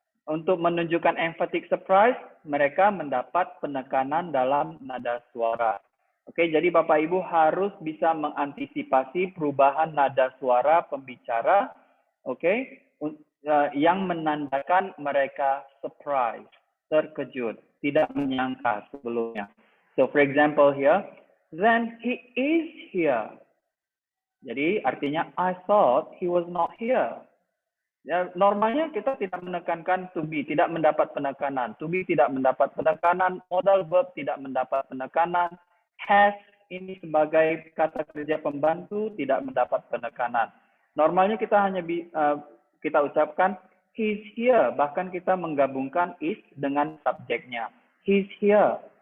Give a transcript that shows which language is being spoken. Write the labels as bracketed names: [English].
[Indonesian] Untuk menunjukkan emphatic surprise, mereka mendapat penekanan dalam nada suara. Oke, jadi Bapak Ibu harus bisa mengantisipasi perubahan nada suara pembicara, oke, yang menandakan mereka surprise, terkejut, tidak menyangka sebelumnya. [English] So, for example here, then he is here. [Indonesian] Jadi artinya [English] I thought he was not here. [Indonesian] Ya, normalnya kita tidak menekankan to be, tidak mendapat penekanan. To be tidak mendapat penekanan, modal verb tidak mendapat penekanan, has ini sebagai kata kerja pembantu tidak mendapat penekanan. Normalnya kita hanya kita ucapkan he's here, bahkan kita menggabungkan is dengan subjeknya. [English] He's here.